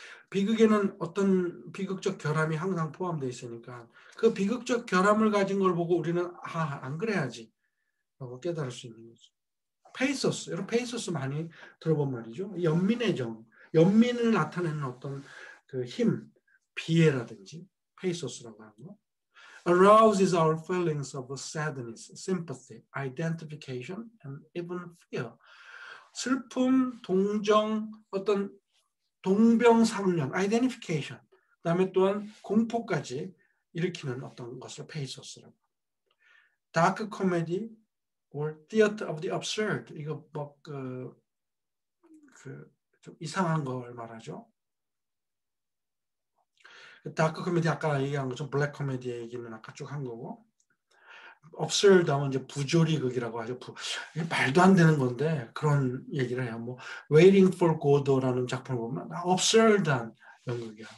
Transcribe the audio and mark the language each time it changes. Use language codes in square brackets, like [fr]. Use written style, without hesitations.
[ko] 비극에는 어떤 비극적 결함이 항상 포함되어 있으니까 그 비극적 결함을 가진 걸 보고 우리는 안 그래야지 라고 깨달을 수 있는 거죠. 페이소스, 여러분 페이소스 많이 들어본 말이죠. 연민의 정, 연민을 나타내는 어떤 그 힘, 비애라든지 페이소스라고 하는 거. [en] Arouses our feelings of sadness, sympathy, identification, and even fear. [ko] 슬픔, 동정, 어떤 동병상련, identification, 그다음에 또한 공포까지 일으키는 어떤 것을 페이소스라고. [en] 다크 코미디 or theater of the absurd. [ko] 이거 뭐 좀 이상한 걸 말하죠. 다크 코미디 아까 얘기한 것처럼 블랙 코미디 얘기는 아까 쭉 한 거고, absurd 하면 이제 부조리극이라고 하죠. 말도 안 되는 건데 그런 얘기를 해요. 뭐 Waiting for Godot라는 작품을 보면 absurd한 연극이야.